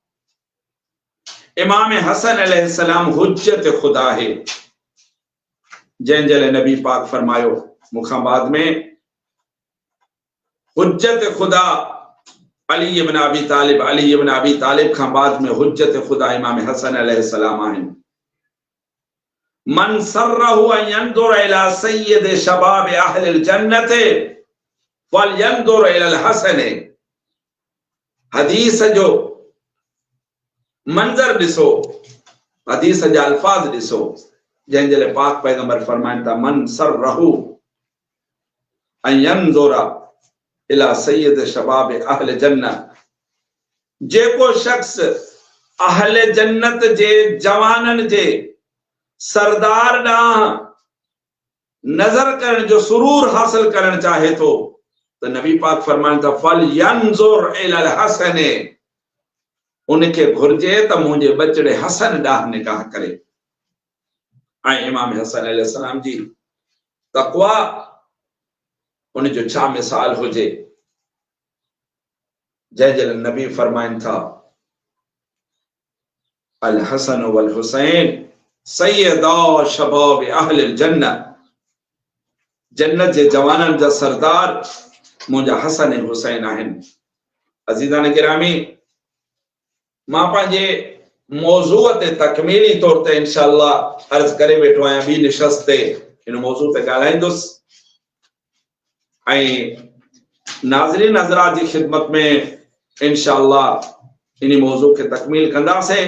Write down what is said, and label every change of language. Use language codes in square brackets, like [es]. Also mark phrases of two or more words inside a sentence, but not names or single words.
[sd] इमाम हसन अलैहिस्सलाम हुज्जत खुदा है जंहिंजे लाइ नबी पाक फरमायो मूंखां बाद में हुज्जत खुदा अली इब्न अबी तालिब खां बाद में हुज्जत खुदा इमाम हसन अलैहिस्सलाम आहिनि। [ar] من سره أن ينظر إلى سيد شباب أهل الجنة فلينظر إلى الحسن. [sd] हदीस जो मंजर ॾिसो, हदीस जा अल्फाज ॾिसो जंहिंजे लाइ पाक पैगंबर फरमाइनि था [ar] من سره أن ينظر إلى سيد شباب أهل الجنة. [sd] जेको शख्स अहल जन्नत जे जवाननि जे सरदार ॾांहुं नज़र करण जो सुरूर हासिल करण चाहे थो त नबी पाक फरमाइनि था [ar] فلينظر إلى الحسن, [sd] उनखे घुर्जे त मुंहिंजे बचड़े हसन ॾांहुं निगाह करे। ऐं इमाम हसन अलैहिस्सलाम जी तक़वा उनजो छा मिसाल हुजे जंहिंजे लाइ नबी फरमाइनि था [ar] الحسن والحسين سيدا شباب أهل الجنة. [sd] जन्नत जे जवाननि जा सरदार मुंहिंजा हसन ऐं हुसैन आहिनि। अज़ीज़ान गिरामी, मां पंहिंजे मौज़ूअ ते तकमीली तौर ते इंशाअल्लाह अर्ज़ करे वेठो आहियां। ॿी निशस्त ते इन मौज़ू ते ॻाल्हाईंदुसि ऐं नाज़रीन हज़रात जी ख़िदमत में इंशाअल्लाह इन मौज़ू खे तकमील कंदासीं।